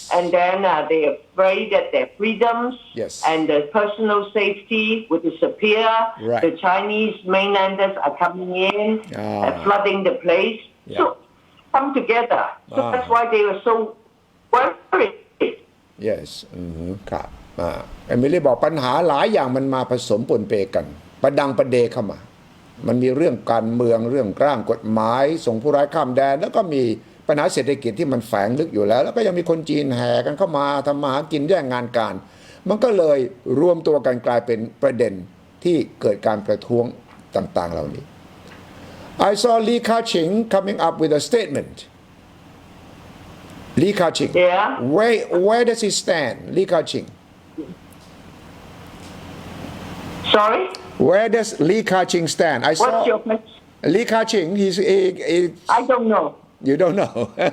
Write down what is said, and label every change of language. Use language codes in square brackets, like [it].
[en] And then they're afraid that their freedoms and their personal safety would disappear. Right. The Chinese mainlanders are coming in, flooding the place. Yeah. So come together. So that's why they were so worried. Yes. [th] ครับเอมิลี่บอกปัญหาหลายอย่างมันมาผสมปนเปกันประดังประเดเข้ามามันมีเรื่องการเมืองเรื่องร่างกฎหมายส่งผู้ร้ายข้ามแดนแล้วก็มีปัญหาเศรษฐกิจที่มันแฝงลึกอยู่แล้วแล้วก็ยังมีคนจีนแห่กันเข้ามาทำมาหากินแย่งงานการมันก็เลยรวมตัวกันกลายเป็นประเด็นที่เกิดการประท้วงต่างๆเหล่านี้ [en] I saw Li Ka-ching coming up with a statement Li Ka-ching. Yeah. Where does he stand, Li Ka-ching? Sorry? Where does Li Ka-ching stand? I saw What's your question? Li Ka-ching. I don't know. You don't know.